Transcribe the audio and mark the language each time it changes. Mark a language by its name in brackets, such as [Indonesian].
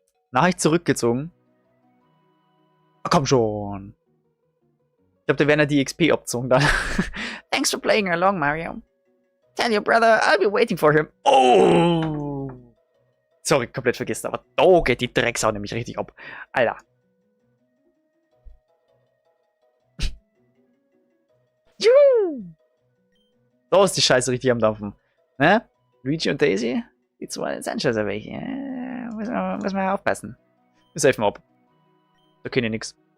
[German] Nachricht zurückgezogen. Ah, komm schon. Ich glaube, da wäre ja die XP-Option dann. [English] Thanks for playing along, Mario. Tell your brother I'll be waiting for him. Oh! [German] Sorry, komplett vergessen, aber da geht die Drecksau nämlich richtig ab. Alter. Juhu! Da ist die Scheiße richtig am Dampfen. Ne? Luigi und Daisy? Die zwei sind schon so welche. Müssen wir aufpassen. Wir safen ab. Da können nix.